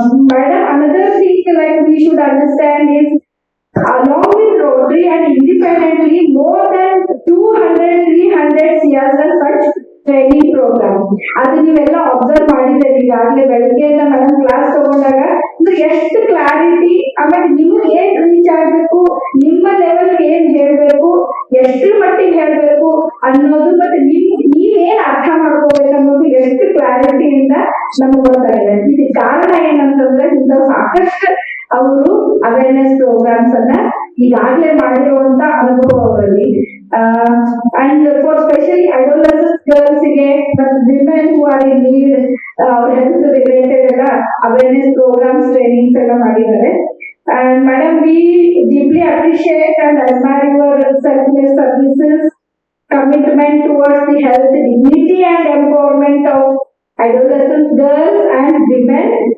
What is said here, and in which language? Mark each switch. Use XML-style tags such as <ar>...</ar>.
<en>Madam, another thing like we should understand is, along with Rotary and independently, more than 200-300 CSR such training programs. That</en> <kn>ಈಗಾಗಲೇ ಬೆಳಗ್ಗೆಯಿಂದ madam class ತಗೊಂಡಾಗ ಅಂದ್ರೆ ಎಷ್ಟು clarity, ಆಮೇಲೆ ನಿಮ್ಗೆ ಏನ್ ರೀಚ್ ಆಗ್ಬೇಕು, ನಿಮ್ಮ ಲೆವೆಲ್ ಏನ್ ಹೇಳ್ಬೇಕು, ಎಷ್ಟು ಮಟ್ಟಿಗೆ ಹೇಳ್ಬೇಕು ಅನ್ನೋದು, ಮತ್ತೆ ನೀವೇನ್ ಅರ್ಥ ಮಾಡ್ಕೋಬೇಕು ಅನ್ನೋದು ಎಷ್ಟು ಕ್ಲಾರಿಟಿಯಿಂದ ನಮ್ಗೆ ಗೊತ್ತಾಗಿದೆ. ಇದಕ್ಕೆ ಕಾರಣ ಏನಂತಂದ್ರೆ ಇಂಥ ಸಾಕಷ್ಟು ಅವರು ಅವೇರ್ನೆಸ್ ಪ್ರೋಗ್ರಾಮ್ಸ್ ಅನ್ನ ಈಗಾಗಲೇ ಮಾಡಿರುವಂತ ಅನುಭವ ಅವರಲ್ಲಿ.</kn> <en>and for specially adolescent girls</en> <kn>ಗೆ ಮತ್ತು</kn> <en>women who are in need,</en> <kn>ಅವ್ರ ಹೆಲ್ತ್ ರಿಲೇಟೆಡ್ ಎಲ್ಲ ಅವೇರ್ನೆಸ್ ಪ್ರೋಗ್ರಾಮ್ಸ್ ಟ್ರೈನಿಂಗ್ಸ್ ಎಲ್ಲ ಮಾಡಿದ್ದಾರೆ.</kn> <en>And madam, we deeply appreciate and admire your selfless services, commitment towards the health, dignity and empowerment of adolescent girls and women.</en>